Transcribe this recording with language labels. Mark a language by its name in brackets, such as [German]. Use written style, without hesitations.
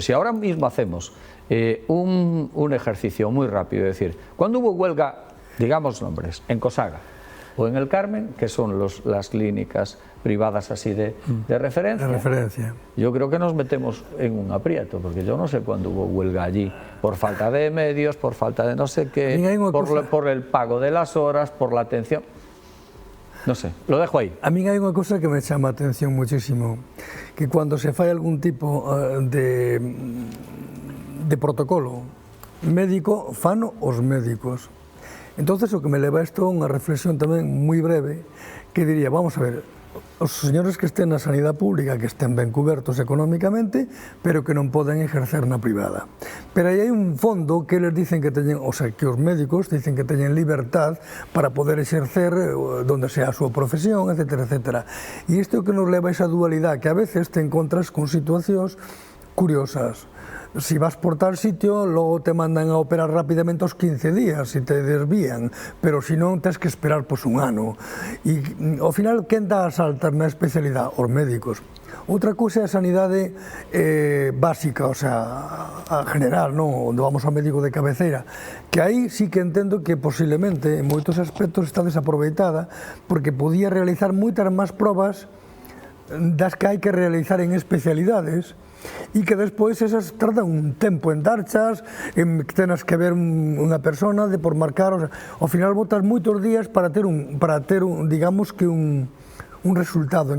[Spanish] Si ahora mismo hacemos un ejercicio muy rápido, es decir, cuando hubo huelga, digamos nombres, en Cosaga o en el Carmen, que son las clínicas privadas así de referencia, yo creo que nos metemos en un aprieto, porque yo no sé cuándo hubo huelga allí, por falta de medios, por falta de no sé qué, por el pago de las horas, por la atención. No sé, lo dejo ahí. A mí hay una cosa que me llama a atención muchísimo, que cuando se falla algún tipo de protocolo médico, [Galician] fano os médicos. Entonces, o que me leva isto a unha reflexión tamén moi breve, que diría, vamos a ver, os señores que estén na sanidade pública, que estén ben cubertos económicamente, pero que non poden ejercer na privada. Pero aí hai un fondo que eles dicen que teñen, o sea, que os médicos dicen que teñen libertad para poder exercer donde sea a súa profesión, etcétera, etcétera. E isto que nos leva a esa dualidade, que a veces te encontras con situacións curiosas. Si vas por tal sitio, logo te mandan a operar rapidamente aos 15 días, si te desvían, pero si non, tens que esperar pois un ano. E ao final, quen dá as altas na especialidade? Os médicos. Outra cousa é a sanidade básica, o sea, a general, non? Onde vamos ao médico de cabeceira, que aí sí que entendo que posiblemente en moitos aspectos está desaproveitada, porque podía realizar moitas máis probas das que hai que realizar en especialidades, e que despois esas tardan un tempo en darchas, en que tenas que ver unha persona de por marcar, o sea, ao final botas moitos días para ter digamos que un resultado.